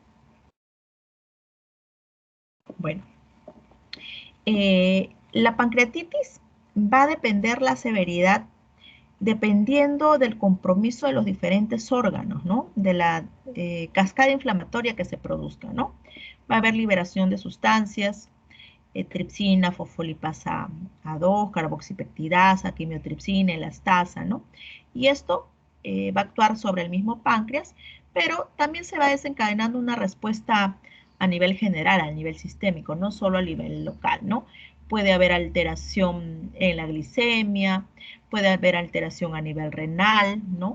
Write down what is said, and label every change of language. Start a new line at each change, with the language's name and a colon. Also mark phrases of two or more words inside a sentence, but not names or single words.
Spanish: Bueno. La pancreatitis va a depender la severidad dependiendo del compromiso de los diferentes órganos, ¿no? De la cascada inflamatoria que se produzca, ¿no? Va a haber liberación de sustancias, tripsina, fosfolipasa A2, carboxipeptidasa, quimiotripsina, elastasa, ¿no? Y esto va a actuar sobre el mismo páncreas, pero también se va desencadenando una respuesta a nivel general, a nivel sistémico, no solo a nivel local, ¿no? Puede haber alteración en la glicemia, puede haber alteración a nivel renal, ¿no?